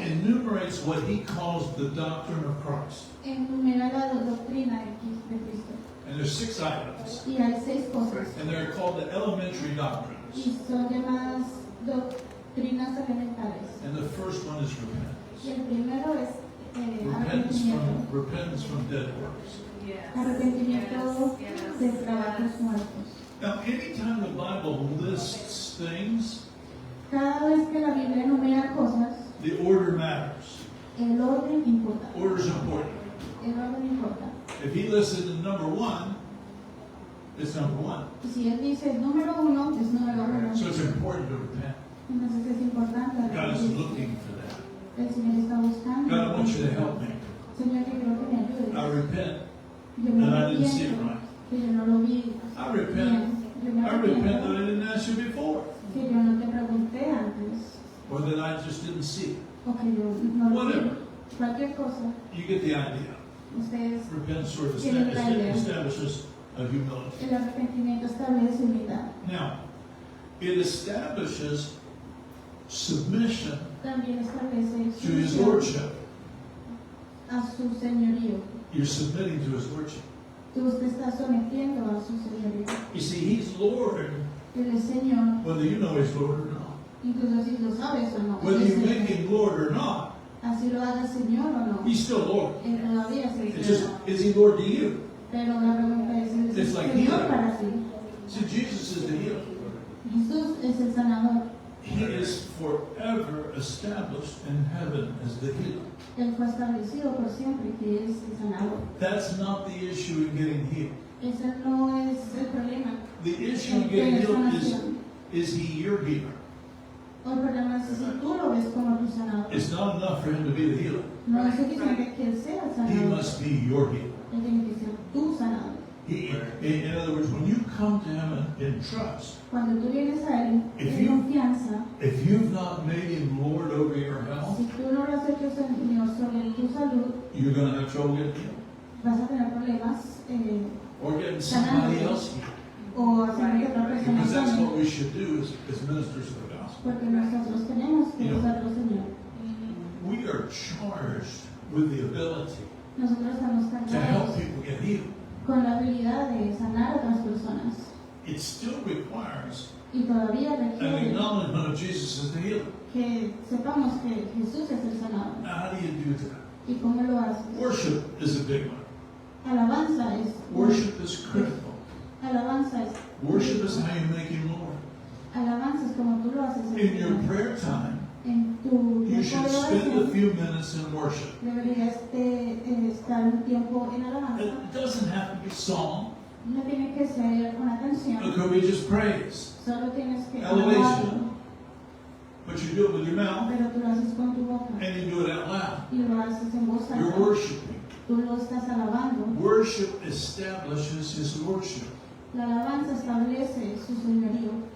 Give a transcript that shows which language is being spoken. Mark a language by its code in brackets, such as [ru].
[en] enumerates what he calls the doctrine of Christ. [es] enumera la doctrina de Cristo. [en] And there's 6 items, [es] Y hay 6 cosas. [en] and they're called the elementary doctrines. [es] Y son llamadas doctrinas elementales. [en] And the first one is repentance. [es] Y el primero es arrepentimiento. [en] Repentance from dead works. Yes. [es] Arrepentimiento [en] Yes. [es] de trabajos muertos. [en] Now, anytime the Bible lists things, [es] Cada vez que la Biblia enumera cosas, [en] the order matters. [es] el orden importa. [en] Order's important. [es] El orden importa. [en] If he listed in number 1, it's number 1. [es] Y si él dice número 1, es número 1. [en] So it's important to repent. [es] Entonces es importante [en] God is [es] arrepentirse. [en] looking for that. [es] El Señor está buscando. [en] God, I want you to help me. [es] Señor, que creo que me ayudes. [en] I repent [es] Yo me [en] that I didn't see it [es] arrepiento [en] right. [es] que yo no lo vi [en] I [es] bien. [en] repent. [es] Yo me [en] I repent that [es] arrepiento [en] I didn't ask you before, [es] que yo no te pregunté antes [en] or that I just didn't see it. [es] o que yo no lo vi. [en] Whatever. [es] Cualquier cosa. [en] You get the idea. [es] Ustedes, [en] Repent sort of [es] Tienen la idea. [en] establishes a humility. [es] el arrepentimiento establece humildad. [en] Now, it establishes submission [es] También establece [en] to His [es] sumisión [en] Lordship. [es] a su señorío. [en] You're submitting to His Lordship. [es] Tú te estás sometiendo a su señorío. [en] You see, He's Lord, [es] Él es Señor, [en] whether you know He's Lord or not. [es] incluso si lo sabes o no. [en] Whether [es] Él es [en] you make [es] Señor. [en] Him Lord or not, [es] Así lo haga Señor o no. [en] He's still Lord. [es] Él todavía es el [en] It's just, [es] Señor. [en] is He Lord to you? [es] Pero la pregunta es, ¿es [en] It's like [es] Señor [en] healing. [es] para ti? [en] See, Jesus is the healer. [es] Jesús es el sanador. [en] He is forever established in heaven as the healer. [es] Él fue establecido por siempre que es el sanador. [en] That's not the issue in getting healed. [es] Ese no es el problema. [en] The issue in [es] El [en] getting [es] de la [en] healed [es] sanación. [en] is He your healer? [es] O el problema es si tú lo ves como tu sanador. [en] It's not enough for Him to be the healer. [es] No es suficiente que Él sea el [en] He [es] sanador. [en] must be your healer. [es] Él tiene que ser tu sanador. [en] In other words, when you come to Him in trust, [es] Cuando tú vienes a Él [en] If [es] en [en] you- [es] confianza, [en] if you've not made Him Lord over your health, [es] si tú no lo has hecho Señor sobre tu salud, [en] you're going to have trouble getting healed. [es] vas a tener problemas [en] Or getting somebody else healed. [es] o haciendo que otra persona [en] Because that's [es] sane. [en] what we should do as ministers of the gospel. [es] Porque nosotros tenemos que [en] You know. [es] usarlo, Señor. [en] We are charged with the ability [es] Nosotros estamos [en] to help [es] cargados [en] people get healed. [es] con la habilidad de sanar a otras personas. [en] It still requires [es] Y todavía [en] an [es] requiere [en] acknowledgement of Jesus as the healer. [es] que sepamos que Jesús es el sanador. [en] Now, how do you do that? [es] ¿Y cómo lo haces? [en] Worship is a big one. [es] Alabanza es [en] Worship is critical. [es] Alabanza es [en] Worship is how you make Him Lord. [es] Alabanza es como tú lo haces [en] In your prayer time, [es] en tu [en] you should [es] de [en] spend a [es] oración. [en] few minutes in worship. [es] Deberías de estar un tiempo en alabanza. [en] It doesn't have to be song. [es] No tiene que ser una [en] It [es] canción, [en] could be just praise. [es] solo tienes que [en] Elevation. [es] alabarlo, [en] But you do it with your mouth [es] pero tú lo haces con tu boca [en] and you do it out loud. [es] y lo haces en voz [en] You're [es] alta. [en] worshiping. [es] Tú lo estás alabando. [en] Worship establishes His Lordship. [es] La alabanza establece su señorío.